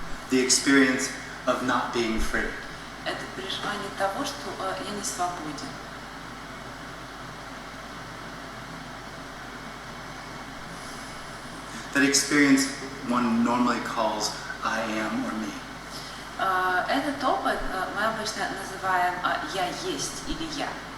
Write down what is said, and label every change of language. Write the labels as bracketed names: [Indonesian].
[English] the experience of not being free. [Russian] Это переживание того, что я не свободен. [English] That experience one normally calls I am or me. [Russian] Этот опыт мы обычно называем «я есть» или «я».